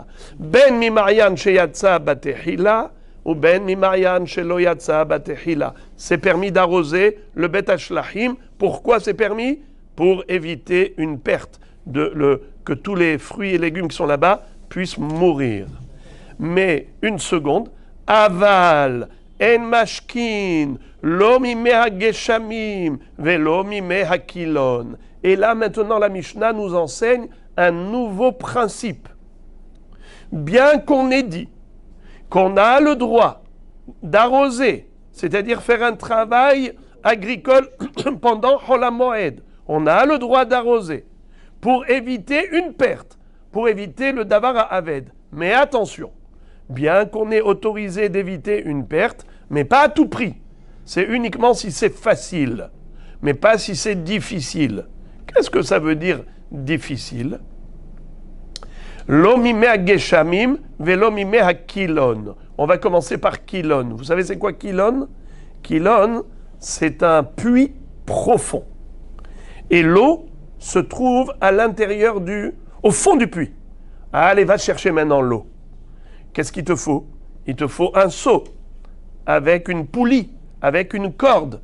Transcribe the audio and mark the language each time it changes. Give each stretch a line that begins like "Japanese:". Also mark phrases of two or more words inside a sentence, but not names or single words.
Hebrew: בין ממעיין שיצא בתחילה ובין ממעיין שלא יצא בתחילה.
French: C'est permis d'arroser le
Hebrew: בית השלחין.
French: Pourquoi c'est permis? Pour éviter une perte, que tous les fruits et légumes qui sont là-bas puissent mourir. Mais une seconde,
Hebrew: אבל אין משקין לא ממי גשמים ולא ממי הקילון.
French: Et là maintenant la Mishnah nous enseigne un nouveau principe. Bien qu'on ait dit qu'on a le droit d'arroser, c'est-à-dire faire un travail agricole pendant Chol HaMoed. On a le droit d'arroser pour éviter une perte, pour éviter le
Hebrew: דבר האבד.
French: Mais attention, bien qu'on ait autorisé d'éviter une perte, mais pas à tout prix. C'est uniquement si c'est facile, mais pas si c'est difficile. Qu'est-ce que ça veut dire difficile?
Hebrew: לא ממי גשמים ולא ממי קילון.
French: On va commencer par kilon. Vous savez c'est quoi kilon? Kilon, c'est un puits profond. Et l'eau se trouve à l'intérieur au fond du puits. Allez, va chercher maintenant l'eau. Qu'est-ce qu'il te faut? Il te faut un seau avec une poulie, avec une corde.